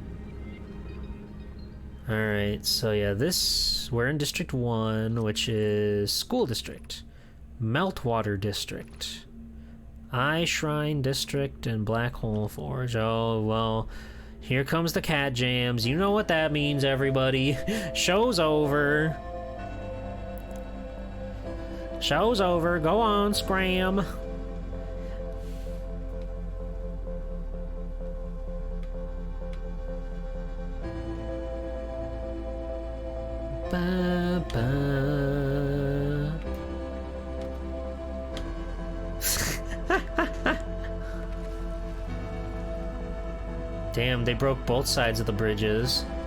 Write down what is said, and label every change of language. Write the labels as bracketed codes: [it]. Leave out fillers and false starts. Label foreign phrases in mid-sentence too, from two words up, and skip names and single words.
[en] Alright, so yeah, we're in District 1, which is School District, Meltwater District, Eye Shrine District, and Black Hole Forge. Oh, well, here comes the cat jams. You know what that means, everybody. Show's over. Show's over. Go on, scram. Ba, ba. Damn, they broke both sides of the bridges.